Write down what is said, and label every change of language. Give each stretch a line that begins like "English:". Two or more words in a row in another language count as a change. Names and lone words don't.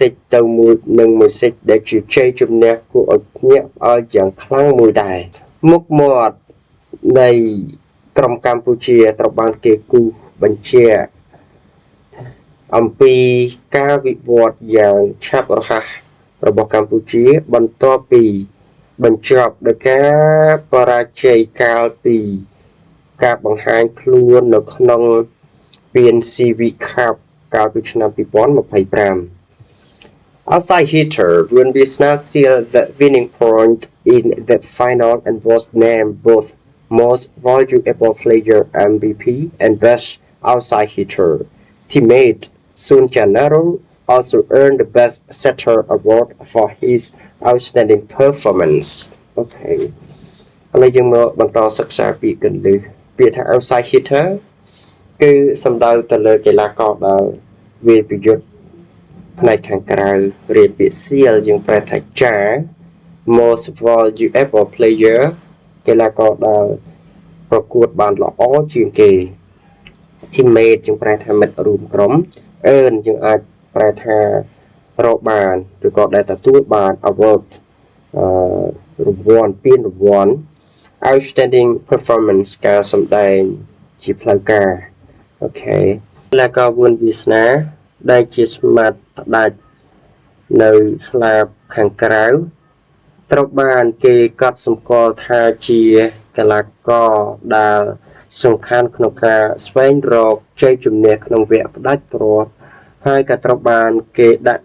Khmer: set ទៅ1 និង1 set ដែលជាជ័យជំនះគួរឲ្យភ្ញាក់ផ្អើលយ៉ាងខ្លាំងមួយដែរមុខមាត់នៃក្រុមកម្ពុជាត្រូវបានគេគូសបញ្ជាក់អំពីការវិវត្តយ៉ាងឆាប់រហ័សរបស់កម្ពុជាបន្ទាប់ពីបញ្ចប់ដោយការបរាជ័យកាលពីការបង្ហាញខ្លួននៅក្នុងពាន CV Cup កាលពីឆ្នាំ2025
English: Outside hitter, Ruben Visna sealed the winning point in the final and was named both Most Valuable Player MVP and Best Outside Hitter. Teammate Sun Janaro also earned the Best Setter Award for his outstanding performance.
Khmer: Okay. ឥឡូវយើងមកបន្តសិក្សាពីគន្លឹះពាក្យថា
English: outside hitter
Khmer: គឺសំដៅទៅលើកីឡាករដែលវាប្រយុទ្ធផ្នែកខាងក្រៅរៀបពាក្យ seal យើងប្រែថាចារ
English: most valuable player
Khmer: កីឡាករដែលប្រកួតបានល្អជាងគេ teammate យើងប្រែថាមិត្តរួមក្រុម earn យើងអាចប្រែថារកបានឬក៏ដែលទទួលបាន award រង្វាន់ពានរង្វាន់
English: outstanding performance
Khmer: ការសម្ដែងជាផ្លូវការអូខេកីឡាករវឿនវាសនាដែលជាស្មាតផ្ដាច់នៅស្លាបខាង ក្រៅត្រូវបានគេកត់សម្គាល់ថាជាកីឡាករដែលសំខាន់ក្នុងការស្វែងរកជ័យជំនះក្នុងវគ្គផ្ដាច់ព្រាត់ហើយក៏ត្រូវបានគេដាក់